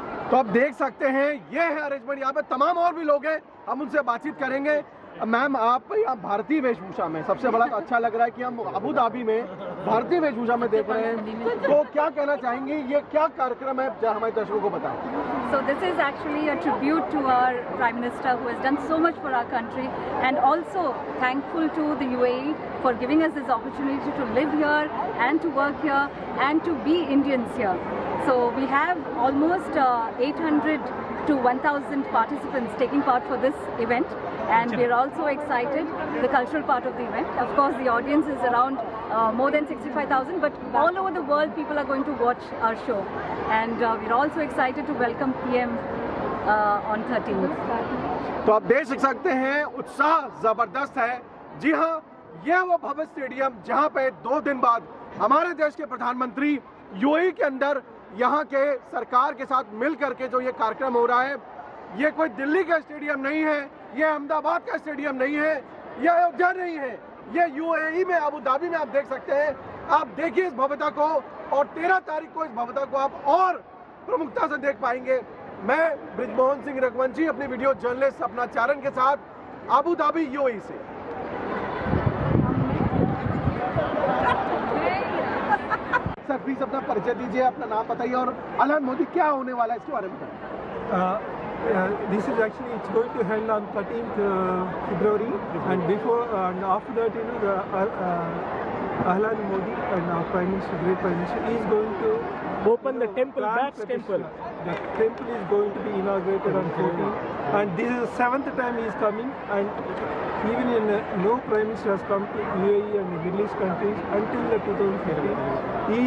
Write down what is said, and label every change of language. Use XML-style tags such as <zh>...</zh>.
<hi>तो आप देख सकते हैं ये है अरेंजमेंट। यहाँ पे तमाम और भी लोग हैं, हम उनसे बातचीत करेंगे। मैम, आप यहाँ भारतीय वेशभूषा में, सबसे बड़ा तो अच्छा लग रहा है कि हम अबू धाबी में भारतीय वेशभूषा में देख रहे हैं, तो क्या कहना चाहेंगे? ये क्या कार्यक्रम है, जहाँ हमारे दर्शकों को बताएं।</hi> <en>So this is actually a tribute to our Prime Minister who has done so much for our country, and also thankful to the UAE for giving us this opportunity to live here and to work here and to be Indians here. So we have almost 800 to 1,000 participants taking part for this event, and we are also excited the cultural part of the event. Of course, the audience is around more than 65,000, but all over the world people are going to watch our show, and we are also excited to welcome PM on 13th.</en> <hi>तो आप देख सकते हैं उत्साह जबरदस्त है। जी हाँ, यह वो भव्य स्टेडियम जहाँ पे 2 दिन बाद हमारे देश के प्रधानमंत्री यूएई के अंदर यहाँ के सरकार के साथ मिल करके जो ये कार्यक्रम हो रहा है, ये कोई दिल्ली का स्टेडियम नहीं है, ये अहमदाबाद का स्टेडियम नहीं है, ये अयोध्या नहीं है, ये यूएई में अबू धाबी में आप देख सकते हैं। आप देखिए इस भव्यता को, और 13 तारीख को इस भव्यता को आप और प्रमुखता से देख पाएंगे। मैं ब्रिजमोहन सिंह रघुवंशी, अपनी वीडियो जर्नलिस्ट अपना चारण के साथ अबू धाबी यूएई से। सर, प्लीज अपना परिचय दीजिए, अपना नाम बताइए और ऐलान मोदी क्या होने वाला है इसके बारे में बताइए।</hi> <en>This is actually, it's going to held on 13th February, and before and after that, you know, the Ahlan Modi and our Prime Minister, great Prime Minister, is going to open the temple, Bats temple. The temple is going to be inaugurated on 14th, and this is the 7th time he is coming, and even in no Prime Minister has come to UAE and the Middle East countries until the 2015.</en>